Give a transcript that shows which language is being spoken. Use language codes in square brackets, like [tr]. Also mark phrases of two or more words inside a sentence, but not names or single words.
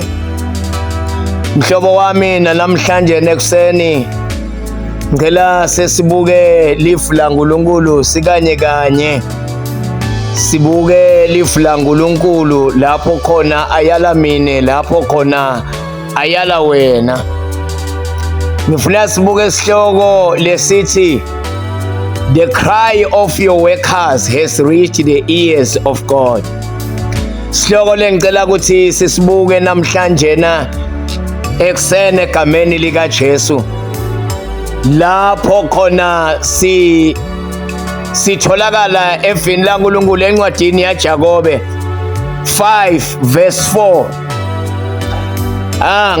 [ss] Mhlobo wami namhlanje nekuseni ngicela sesibuke lifu laNkulunkulu sikanye kanye. Sibuke lifu laNkulunkulu lapho khona ayala mine, lapho khona ayala wena. Ngifuna sibuke isihloko lesithi [en] The cry of your workers has reached the ears of God. [ss] Sihloko lengicela ukuthi sisibuke namhlanje ekuseni egameni lika Jesu. Lapho khona sitholakala evini laNkulunkulu encwadini yaJakobe 5 verse 4.